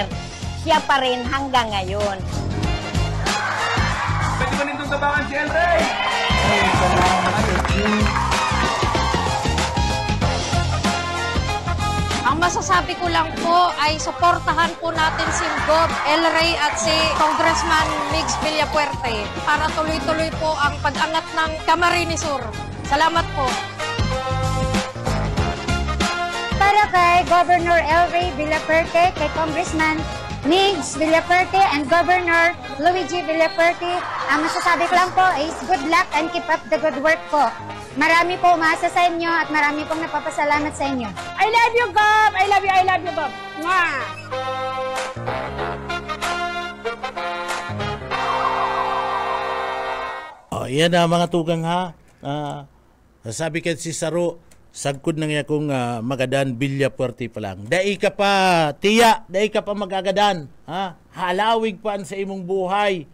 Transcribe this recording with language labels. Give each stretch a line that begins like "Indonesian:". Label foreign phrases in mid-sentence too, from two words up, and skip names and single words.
Filipino: Siya pa rin hanggang ngayon. Pwede ba nitong tabangan si El Rey? Ang masasabi ko lang po ay suportahan po natin si Gov. El Rey at si Congressman Migs Villafuerte para tuloy-tuloy po ang pag-angat ng Camarines Sur. Salamat po. Para kay Governor El Rey Villafuerte, kay Congressman Migs Villafuerte and Governor Luigi Villafuerte, ang masasabi ko lang po is
English: good luck and keep up the good work
Filipino: po. Marami po umaasa sa inyo at marami pong napapasalamat sa inyo.
English: I love you, Gov! I love you, Gov! Mwah!
Bikol: Yan na mga tugang sabi ka si Saro, sagkod na nga kung magadan Villafuerte pa lang. Dai ka pa, tiya, dai ka pa magagadan. Halawig pa sa imong buhay.